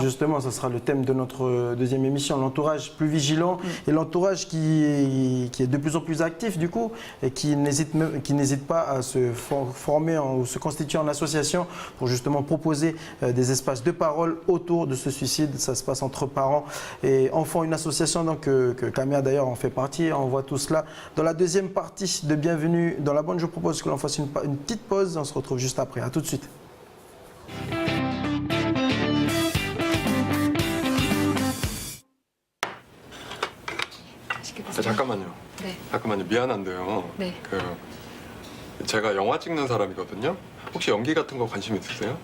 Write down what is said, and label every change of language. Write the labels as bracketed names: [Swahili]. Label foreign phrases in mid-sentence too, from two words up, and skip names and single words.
[French] Justement, ça sera le thème de notre deuxième émission, l'entourage plus vigilant et l'entourage qui est de plus en plus actif du coup et qui n'hésite pas à se former ou se constituer en association pour justement proposer des espaces de parole autour de ce suicide. Ça se passe entre parents et enfants, une association donc, que Camilla d'ailleurs en fait partie. On voit tout cela dans la deuxième partie de Bienvenue dans la bande. Je propose que l'on fasse une petite pause. On se retrouve juste après. À tout de suite. [Korean] 잠깐만요. 네. 잠깐만요. 미안한데요. 네. 제가 영화 찍는 사람이거든요. 혹시 연기 같은 거 관심 있으세요?